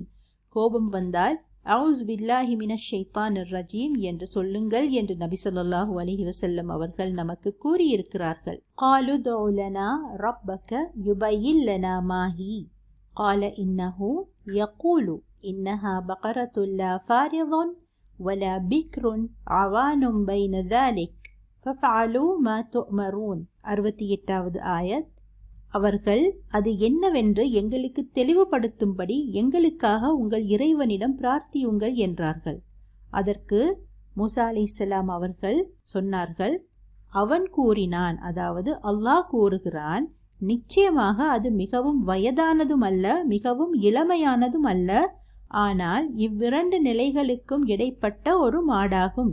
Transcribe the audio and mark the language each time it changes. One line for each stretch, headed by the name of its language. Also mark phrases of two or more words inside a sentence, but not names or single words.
Tamil: கோபம் வந்தால்
Arabic: أعوذ بالله من الشيطان الرجيم
Tamil: என்று சொல்லுங்கள் என்று நபி
Arabic: صلى الله عليه وسلم
Tamil: அவர்கள் நமக்கு கூறியிருக்கிறார்கள்.
Arabic: قالوا ادع لنا ربك يبين لنا ما هي. قال إنه يقول إنها بقرة لا فارض ولا بكر عوان بين ذلك ففعلوا ما تؤمرون.
Tamil: 68வது ஆயத். அவர்கள் அது என்னவென்று எங்களுக்கு தெளிவுபடுத்தும்படி எங்களுக்காக உங்கள் இறைவனிடம் பிரார்த்தியுங்கள் என்றார்கள். அதற்கு மூசா அலைஹிஸ்ஸலாம் அவர்கள் சொன்னார்கள், அவன் கூறினான், அதாவது அல்லாஹ் கூறுகிறான், நிச்சயமாக அது மிகவும் வயதானதும் அல்ல, மிகவும் இளமையானதும் அல்ல, ஆனால் இவ்விரண்டு நிலைகளுக்கும் இடைப்பட்ட ஒரு மாடாகும்.